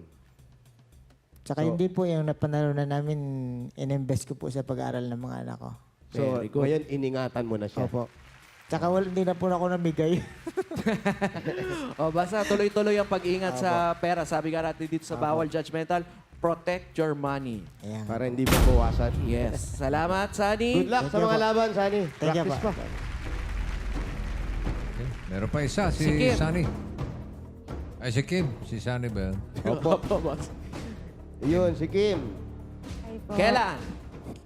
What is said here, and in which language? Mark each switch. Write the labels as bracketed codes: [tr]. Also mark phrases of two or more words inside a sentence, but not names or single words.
[tl] Tsaka hindi po yung napanalo na namin, in-invest ko po sa pag-aaral ng mga anak ko. So, ngayon, iningatan mo na siya. Opo. Tsaka hindi na po ako namigay. Basta tuloy-tuloy ang pag-ingat sa pera. Sabi nga natin dito sa Bawal Judgmental, [en] protect your money. [tl] Ayan. Para hindi mabawasan. Yes. Salamat, Sunny. [en] Good luck [tl] sa mga laban, Sunny. [en] Thank you Practice [tl] po. pa. Meron pa isa, Si si Kim. Sunny. Ay, si Kim. Si Sunny ba yun? Yun, si Kim. Hi po.